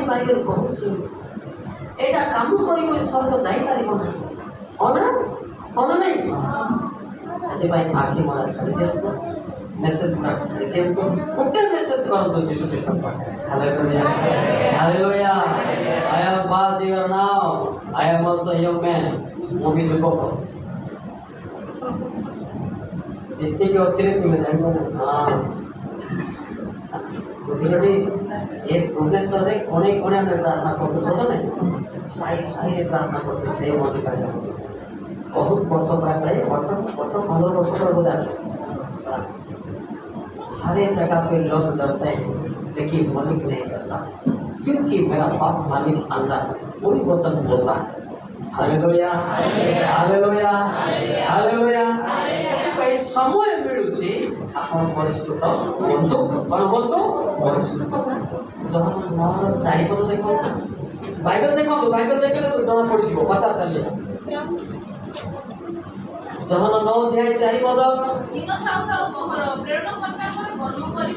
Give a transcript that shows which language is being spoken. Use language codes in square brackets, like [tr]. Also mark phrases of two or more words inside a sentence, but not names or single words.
[or] ବାଇବେଲ କହୁଛି ଏଇଟା କାମ କରି ସ୍ୱର୍ଗ ଯାଇପାରିବ ନାହିଁ ହଁ ନା ନାହିଁ ସେଥିପାଇଁ ଆଖି ମରା ଛାଡ଼ି ଦିଅନ୍ତୁ ମେସେଜ ଗୁଡ଼ାକ ଛାଡ଼ି ଦିଅନ୍ତୁ ଗୋଟେ ମେସେଜ କରନ୍ତୁ ଯୀଶୁ ଖ୍ରୀଷ୍ଟଙ୍କ ପାଖରେ ହାଲେଲୁୟା [en] I am pass here now I am also young man [or] ମୁଁ ବି ଯୁବକ ଯେତିକି ଅଛି ରେ ତୁମେ ଜାଣିବ ହଁ ବୁଝିଲଟି ଏ ଭୁବନେଶ୍ୱରରେ ଅନେକ ଆମେ ପ୍ରାର୍ଥନା କରୁଛୁ ସତ ନାହିଁ ସାହିରେ ପ୍ରାର୍ଥନା କରୁଛୁ ସେଇ ମନ୍ଦିରରେ ଯାଉଛି ବହୁତ ବର୍ଷ ପ୍ରାୟ 15 [hi] वर्ष पर बोला सारे जगह पे लोग डरते हैं लेकिन मालिक नहीं डरता क्योंकि मेरा बाप मालिक अंदर वही वचन बोलता है हालेलुया हालेलुया हालेलुया [or] ସମୟ ମିଳୁଛି ଆପଣ ପରିଷ୍କୃତ ହୁଅନ୍ତୁ। କ'ଣ ହୁଅନ୍ତୁ? ପରିଷ୍କୃତ ହୁଅନ୍ତୁ। ଜହନ 9ର 4 ପଦ ଦେଖନ୍ତୁ। ବାଇବେଲ ଦେଖନ୍ତୁ, ବାଇବେଲ ଦେଖିଲେ ଜଣା ପଡ଼ିଯିବ, ପତା ଚାଲିବ। ଜହନ 9 ଅଧ୍ୟାୟ 4 ପଦ। ଦିନ ଥାଉ ଥାଉ ପହର ପ୍ରେରଣକର୍ତ୍ତାଙ୍କର କର୍ମ କରିବା